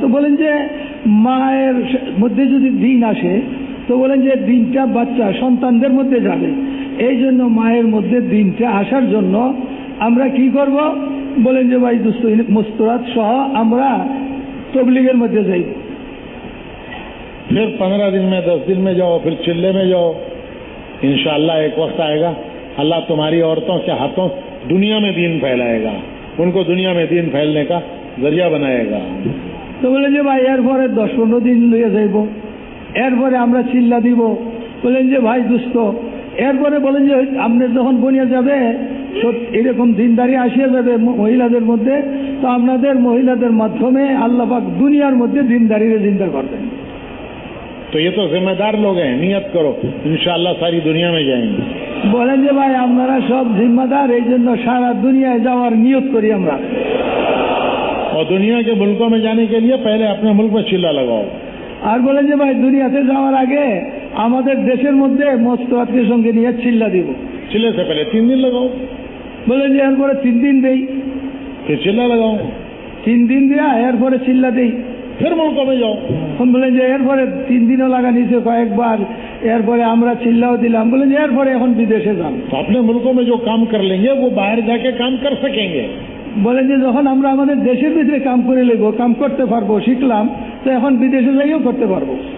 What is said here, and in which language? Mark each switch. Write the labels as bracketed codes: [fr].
[bn] তো বলেন যে মায়ের মধ্যে যদি দিন আসে, তো বলেন যে দিনটা বাচ্চা সন্তানদের মধ্যে যাবে. এই জন্য মায়ের মধ্যে দিনটা আসার জন্য আমরা কি করব? বলেন যে ভাই দোস্ত মুস্তরাত সহ আমরা তবলিগের মধ্যে যাই. [hi] फिर 15 दिन में 10 दिन में जाओ, फिर चिल्ले में जाओ. इंशाअल्लाह एक वक्त आएगा अल्लाह तुम्हारी औरतों के हाथों दुनिया में दीन फैलाएगा, उनको दुनिया में दीन फैलने का जरिया बनाएगा. [bn] তো বলেন যে ভাই এরপরে 10-15 দিন লইয়া যাইব, এরপরে আমরা চিল্লা দিব. বলেন যে ভাই দোস্ত এরপরে বলেন যে আপনার যখন বনিয়া যাবে এরকম দিনদারি আসিয়া যাবে মহিলাদের মধ্যে, তো আপনাদের মহিলাদের মাধ্যমে আল্লাহ পাক দুনিয়ার মধ্যে দিনদারিরে জিন্দা করবেন. [hi] तो ये तो जिम्मेदार लोग हैं, नियत करो इंशाअल्लाह सारी दुनिया में जाएंगे. [bn] বলেন যে ভাই আপনারা সব জিম্মাদার, এই জন্য সারা দুনিয়ায় যাওয়ার নিয়ত করি আমরা. [hi] और दुनिया के मुल्कों में जाने के लिए पहले अपने मुल्क में चिल्ला लगाओ. [bn] আর বলেন যে ভাই দুনিয়াতে যাওয়ার আগে আমাদের দেশের মধ্যে মুস্তরাতকে সঙ্গে নিয়ে চিল্লা দিব. [hi] चिल्ले से पहले 3 दिन लगाओ. [bn] বলেন যে এরপরে 3 দিন দেই, [hi] फिर चिल्ला लगाओ, [bn] 3 দিন দেয়া এরপরে চিল্লা দেই. [hi] फिर मुल्कों में जाओ. [bn] বলেন যে এরপরে 3 দিনও লাগা নিচে কয়েকবার, এরপরে আমরা চিল্লাও দিলাম. বলেন যে এরপরে এখন বিদেশে যান. [hi] तो अपने मुल्कों में जो काम कर लेंगे वो बाहर जाके काम कर सकेंगे. [bn] বলেন যে যখন আমরা আমাদের দেশের ভিতরে কাম করে নেব, কাম করতে পারবো, শিখলাম, তো এখন বিদেশে যাইও করতে পারবো.